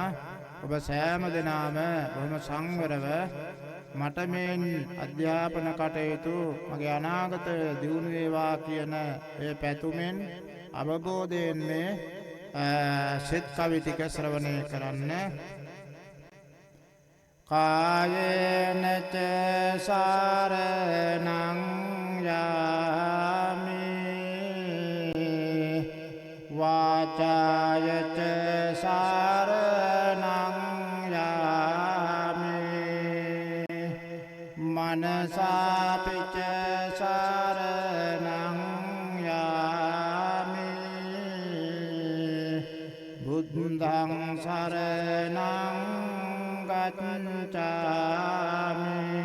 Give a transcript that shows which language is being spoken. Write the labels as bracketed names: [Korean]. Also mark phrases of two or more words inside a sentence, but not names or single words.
[Sinhala] ඔබ සෑම දෙනාම බොහොම සංවරව මට මේ අධ්‍යාපන කටයුතු මගේ අනාගත දියුණු වේවා කියන ඒ පැතුමෙන් අවබෝධයෙන් මේ සෙත් කවි ටික ශ්‍රවණය කරන්න. [Pali] කායේන ච සාරණං යාමි වාචාය ච සාරණං යාමි මනසාපි ච සාරණං යාමි බුද්ධං සරණං ගච්ඡාමි